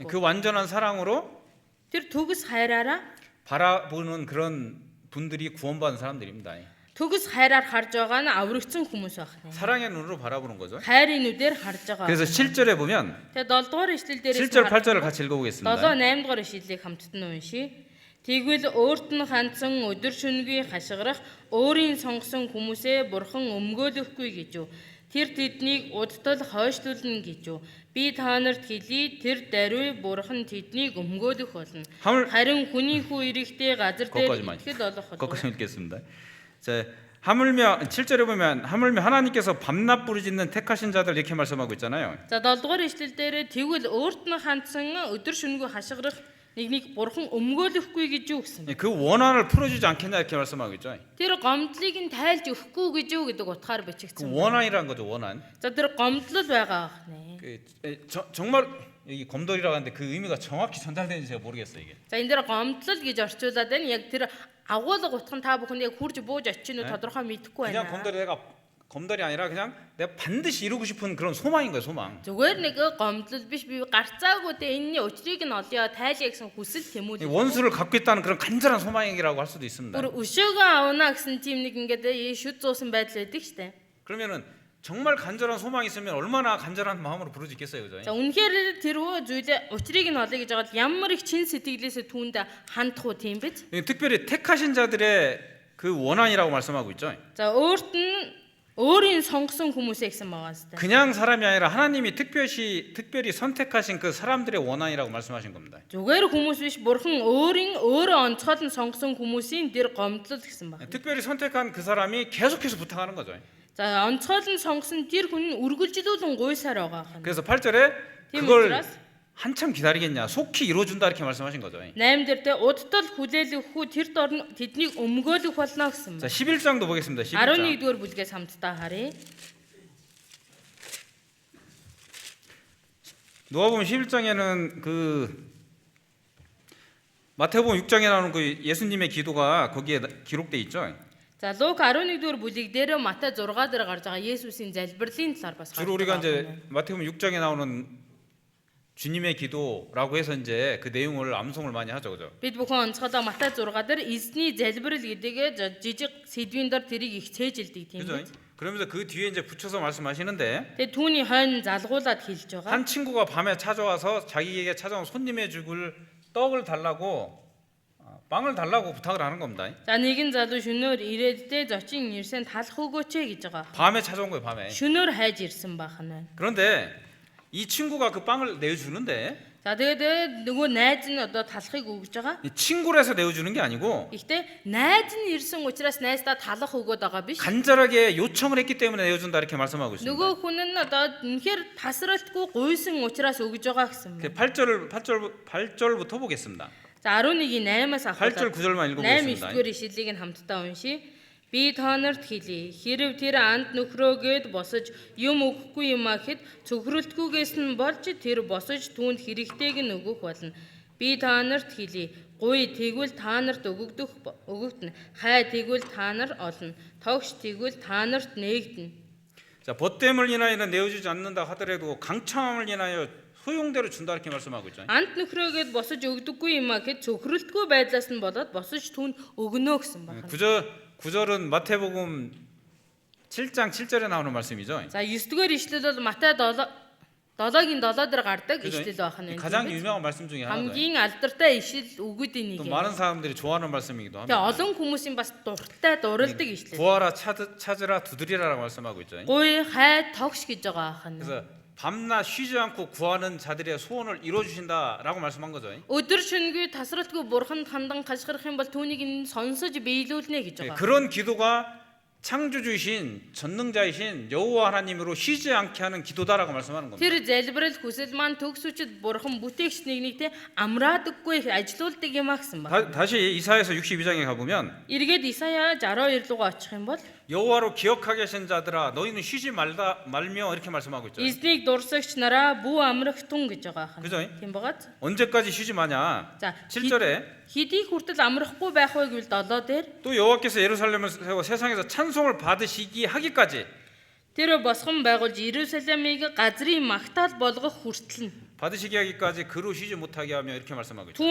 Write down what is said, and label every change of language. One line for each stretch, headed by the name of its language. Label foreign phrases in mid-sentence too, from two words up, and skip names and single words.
Korean: 그 완전한 사랑으로
Mongolian: Тэр төгс хайраараа
Korean: 바라보는 그런 분들이 구원받은 사람들입니다.
Mongolian: төгс хайраар харж байгаа нь аврагдсан хүмүүс байна.
Korean: 사랑의 눈으로 바라보는 거죠.
Mongolian: хайрын нүдээр харж байгаа.
Korean: 그래서 7절에 보면
Mongolian: Тэгээ 7-р ишлэл дээрээс
Korean: 7절 8절을 같이 읽어보겠습니다.
Mongolian: 7-8-р ишлэлийг хамтд нь уншия. Тэгвэл өөрт нь хандсан өдөр шөнөгүй хашгирах өөрийн сонгосон хүмүүсээ бурхан өмгөөлөхгүй гэж юу. Тэр тэднийг удтал хойшлуулна гэж юу. Би та нарт хэлий тэр даруй бурхан тэднийг өмгөөлөх болно. Харин хүний хүү ирэхдээ газар дээр итгэл олох болно.
Korean: 거기서 읽겠습니다. 자, 하물며 7절에 보면 하물며 하나님께서 밤낮 부르짖는 택하신 자들 이렇게 말씀하고 있잖아요.
Mongolian: За 7-р ишлэл дээр тэгвэл өөрт нь хандсан өдөр шөнөгүй хашгирах нэг бурхан өмгөөлөхгүй гэж юу гэсэн.
Korean: 그 원한을 풀어주지 않겠냐 이렇게 말씀하고 있죠.
Mongolian: Тэр гомдлыг нь тайлж өгөхгүй гэж юу гэдэг утгаар
Korean: 그
Mongolian: бичигдсэн.
Korean: 원한이라는 거죠. 원한.
Mongolian: За тэр гомдлол байгаа ахнэ.
Korean: 정말 이 검돌이라고 하는데 그 의미가 정확히 전달되는지 제가 모르겠어요 이게.
Mongolian: За энэ дээр гомдлол гэж орчуулад байна. Яг тэр агуулга утга нь та бүхэнд яг хурж бууж очих нь тодорхой мэдэхгүй
Korean: 그냥
Mongolian: байна.
Korean: 검돌이 내가 검달이 아니라 그냥 내가 반드시 이루고 싶은 그런 소망인 거예요, 소망.
Mongolian: Зүгээр нэг гомдлол биш би гарцаагүй те энэний учрыг нь олё тайлъя гэсэн хүсэл
Korean: 이
Mongolian: тэмүүлэл.
Korean: 원수를 갚고 있다는 그런 간절한 소망이라고 할 수도 있습니다.
Mongolian: Бүр өшөөгөө авна гэсэн тийм нэг ингээд шүд зуусан байдал байдаг штэ.
Korean: 그러면은 정말 간절한 소망이 있으면 얼마나 간절한 마음으로 부르짖겠어요, 그죠?
Mongolian: За үнэхээр тэрвөө зүйлээ учрыг нь олё гэж байгаа ямар их чин сэтгэлээсээ түүнд хандах уу тийм биз?
Korean: 특별히 택하신 자들의 그 원한이라고 말씀하고 있죠.
Mongolian: За өөрт нь өөрийн сонгосон хүмүүсээ гэсэн байгаа сте.
Korean: 그냥 사람이 아니라 하나님이 특별히 선택하신 그 사람들의 원한이라고 말씀하신 겁니다.
Mongolian: Зүгээр хүмүүс биш бурхан өөрөө онцгойлон сонгосон хүмүүсийн дэр гомдлол гэсэн байна.
Korean: 특별히 선택한 그 사람이 계속해서 부탁하는 거죠.
Mongolian: За онцгойлон сонгосон тэр хүн үргэлжлүүлэн гуйсаар байгаа хань.
Korean: 그래서 8절에
Mongolian: Тийм
Korean: 그걸
Mongolian: учраас
Korean: 한참 기다리겠냐, 속히 이루어준다 이렇게 말씀하신 거죠.
Mongolian: 8 дээр те удтал хүлээлгэх хүү тэр дорн тэднийг өмгөөлөх болно гэсэн
Korean: 자,
Mongolian: байна.
Korean: 11장도 보겠습니다. 11장.
Mongolian: 11-р бүлгээс хамтдаа харъя.
Korean: 누가복음 11장에는 그 마태복음 6장에 나오는 그 예수님의 기도가 거기에 기록돼 있죠.
Mongolian: За Лук 11-р бүлэг дээр Матай 6 дээр гарч байгаа Есүсийн залбирлын талаар бас
Korean: 주로 우리가 이제 마태복음 6장에 나오는 주님의 기도라고 해서 이제 그 내용을 암송을 많이 하죠, 그죠?
Mongolian: бид бүхэн онцгойлоо Матай 6 дээр эзний залбирал гэдгээ жижиг сэдвийн дор тэрийг их цээжилдэг тийм
Korean: 그죠?
Mongolian: биз.
Korean: 그러면서 그 뒤에 이제 붙여서 말씀하시는데
Mongolian: Тэгээ түүний хойно залгуулад хэлж байгаа.
Korean: 한 친구가 밤에 찾아와서 자기에게 찾아온 손님의 죽을 떡을 달라고 빵을 달라고 부탁을 하는 겁니다.
Mongolian: За нэгэн залуу шөнөөр ирээдтэй зочин ирсэн талах өгөөч гэж байгаа.
Korean: 밤에 찾아온 거예요, 밤에.
Mongolian: Шөнөөр хайж ирсэн байх нь байна.
Korean: 그런데 이 친구가 그 빵을 내어주는데
Mongolian: За тэгээд нөгөө найз нь одоо талахыг өгж байгаа.
Korean: 이 친구를 해서 내어주는 게 아니고
Mongolian: Гэхдээ найз нь ирсэн учраас найздаа талах өгөөд байгаа биш.
Korean: 간절하게 요청을 했기 때문에 내어준다 이렇게 말씀하고 있습니다.
Mongolian: Нөгөө хүн нь одоо үнэхээр тасралтгүй гуйсан учраас өгж байгаа гэсэн
Korean: 그
Mongolian: байна.
Korean: 8절부터 보겠습니다.
Mongolian: За 11-ийн 8-аас
Korean: 8절
Mongolian: ахуулаад
Korean: 9절만 읽어보겠습니다.
Mongolian: 8-9-р ишлэлийг нь хамтдаа уншийе. Би тоонорт хэлье. Хэрв тэр анд нөхрөөгээд босож юм өгөхгүй юм ахэд цөхрөлтгүйгээс нь болж тэр босож түүнд хэрэгтэйг нь өгөх болно. Би тоонорт хэлье. Гуй тэгвэл та нарт өгөгдөн. Хай тэгвэл та нар олно. Тогш тэгвэл та нарт нээгдэнэ.
Korean: 자, 벗됨을 인하여는 내어주지 않는다 하더라도 강청함을 인하여 소용대로 준다 이렇게 말씀하고 있죠.
Mongolian: Анд нөхрөөгээд босож өгдөггүй юм ахэд цөхрөлтгүй байдлаас нь болоод босож түүнд өгнө гэсэн байна.
Korean: 9절은 마태복음 7장 7절에 나오는 말씀이죠.
Mongolian: За 9-р ишлэл бол Матай 7-гийн 7 дээр гардаг
Korean: 그죠?
Mongolian: ишлэл байх нь.
Korean: 가장 유명한 말씀 중에 하나죠.
Mongolian: хамгийн алдартай ишлэл үгүүдийн
Korean: 또
Mongolian: нэг.
Korean: 많은 사람들이 좋아하는 말씀이기도
Mongolian: Тэгээ
Korean: 합니다.
Mongolian: олон хүмүүсийн бас дуртай дурладаг ишлэл.
Korean: 구하라 찾으라 두드리라라고 말씀하고 있죠.
Mongolian: Гуй хай тогш гэж байгаа ахна.
Korean: 그래서 밤낮 쉬지 않고 구하는 자들의 소원을 이루어 주신다라고 말씀한 거죠.
Mongolian: Өдөр шөнөгүй тасралтгүй бурханд хандан хашгирах юм бол түүнийг нь сонсож биелүүлнэ гэж
Korean: 예,
Mongolian: байгаа.
Korean: 그런 기도가 창조주이신 전능자이신 여호와 하나님으로 쉬지 않게 하는 기도다라고 말씀하는 겁니다.
Mongolian: Тэр залбирал хүсэл маань төгсөчд бурхан бүтээгч нэгнийтэй амраадаггүй ажилуулдаг юм а гэсэн байна.
Korean: 다시 이사야서 62장에 가보면
Mongolian: Эргээд Исая 62 руугаа очих юм бол
Korean: 여호와로 기억하게 하신 자들아 너희는 쉬지 말며 이렇게 말씀하고 있죠.
Mongolian: эзнийг дурсагч нараа бүү амрахтун гэж байгаа ахна.
Korean: 그죠?
Mongolian: Тийм багаз.
Korean: 언제까지 쉬지 마냐?
Mongolian: За
Korean: 7절에
Mongolian: хэдий хүртэл амрахгүй байх вэ гэвэл 7 дээр
Korean: 또 여호와께서 예루살렘을 세워 세상에서 찬송을 받으시기 하기까지
Mongolian: тэр босгон байгуулж Иерусалимыг газрын магтаал болгох хүртэл нь
Korean: 받으시기 하기까지 그로 쉬지 못하게 하며 이렇게 말씀하고 있죠.